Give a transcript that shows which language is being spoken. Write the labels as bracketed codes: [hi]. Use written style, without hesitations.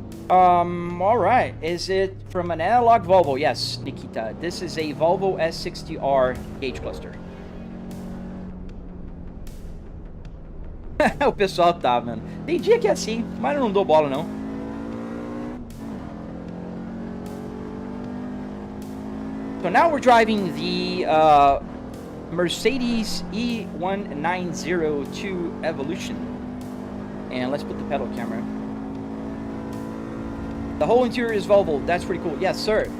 [en] All right. Is it from an analog Volvo? Yes, Nikita. This is a Volvo S60R gauge cluster. [pt] O pessoal tá, mano. Tem dia que é assim, mas eu não dou bola, não. [en] So now we're driving the Mercedes E1902 Evolution. And let's put the pedal camera. The whole interior is Volvo. That's pretty cool. Yes, sir.